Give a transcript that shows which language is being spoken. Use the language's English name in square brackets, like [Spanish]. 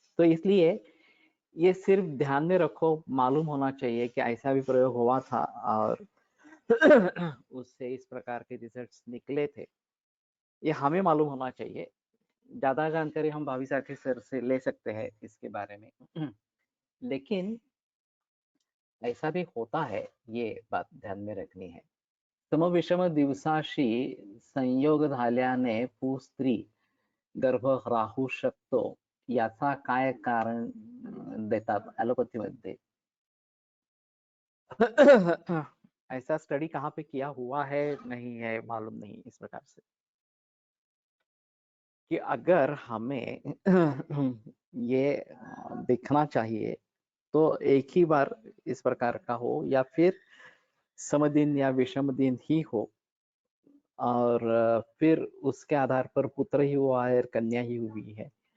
[Hindi] तो इसलिए ये सिर्फ ध्यान में रखो, मालूम होना चाहिए कि ऐसा भी प्रयोग हुआ था और उससे इस प्रकार के रिजल्ट्स निकले थे, ये हमें मालूम होना चाहिए। ज्यादा जानकारी हम भावी साथी सर से ले सकते हैं इसके बारे में। लेकिन ऐसा भी होता है, ये बात ध्यान में रखनी है। [Marathi] समविषम दिवसाशी संयोग झाल्याने पुस्त्री गर्भ राहू शकतो, याचा काय कारण देतात ॲलोपॅथीमध्ये? [Hindi] ऐसा स्टडी कहाँ पे किया हुआ है नहीं है मालूम नहीं इस प्रकार से, कि अगर हमें ये देखना चाहिए तो एक ही बार इस प्रकार का हो या फिर समदिन या विषम दिन ही हो, और फिर उसके आधार पर पुत्र ही हुआ है और कन्या ही हुई है।